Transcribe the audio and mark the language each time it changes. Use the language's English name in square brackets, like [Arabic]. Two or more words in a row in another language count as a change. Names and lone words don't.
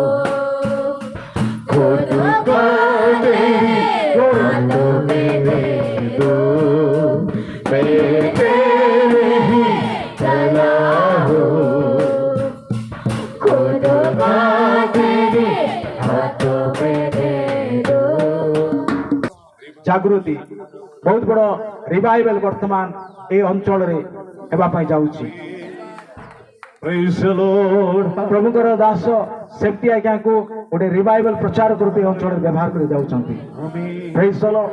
[Hindi] खुद को तेरी हाथों में दे दो मैं तेरे ही तला हो खुद को तेरी हाथों में दे दो। [Odia] ଜାଗୃତି ବହୁତ ବଡ଼ ରିଭାଇଭାଲ ବର୍ତ୍ତମାନ ଏ ଅଞ୍ଚଳରେ ହେବା ପାଇଁ ଯାଉଛି। [English] Praise the Lord. [Odia] ପ୍ରଭୁଙ୍କର ଦାସ ସେଫ୍ଟି ଆଜ୍ଞାକୁ ଗୋଟେ ରିଭାଇଭାଲ ପ୍ରଚାରକ ରୂପେ ଏ ଅଞ୍ଚଳରେ ବ୍ୟବହାର କରି ଯାଉଛନ୍ତି। [English] Praise the Lord.